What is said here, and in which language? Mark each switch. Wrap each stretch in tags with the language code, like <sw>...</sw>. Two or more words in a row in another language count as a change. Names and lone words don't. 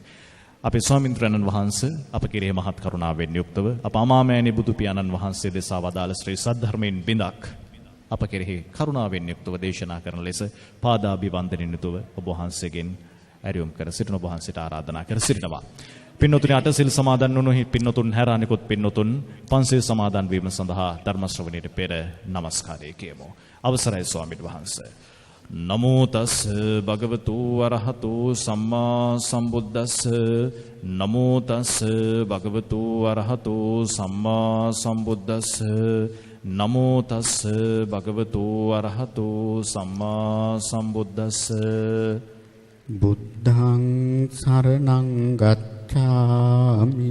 <si>අපේ ස්වාමීන් වහන්සේ අප කෙරෙහි මහත් කරුණාවෙන් යුක්තව අප අමාමෑණී බුදු පියාණන් වහන්සේ දෙසා වදාළ ශ්‍රී සද්ධර්මයෙන් බිඳක් අප කෙරෙහි කරුණාවෙන් යුක්තව දේශනා කරන ලෙස පාදාභිවන්දනින් යුතුව ඔබ වහන්සේගෙන් ඇරයුම් කර සිටින ඔබ වහන්සේට ආරාධනා කර සිටිනවා. පින්නතුනි අටසිල් සමාදන් වුණු පින්නතුන් හැර අනිකුත් පින්නතුන් පන්සිල් සමාදන් වීම සඳහා ධර්ම ශ්‍රවණයට පෙර නමස්කාරය කියමු. අවසරයි ස්වාමීන් වහන්සේ.</si> <pi>නමෝ තස් භගවතු අරහතු සම්මා සම්බුද්දස්ස. නමෝ තස් භගවතු අරහතු සම්මා සම්බුද්දස්ස. නමෝ තස් භගවතු අරහතු සම්මා සම්බුද්දස්ස. බුද්ධං සරණං ගච්ඡාමි.</pi>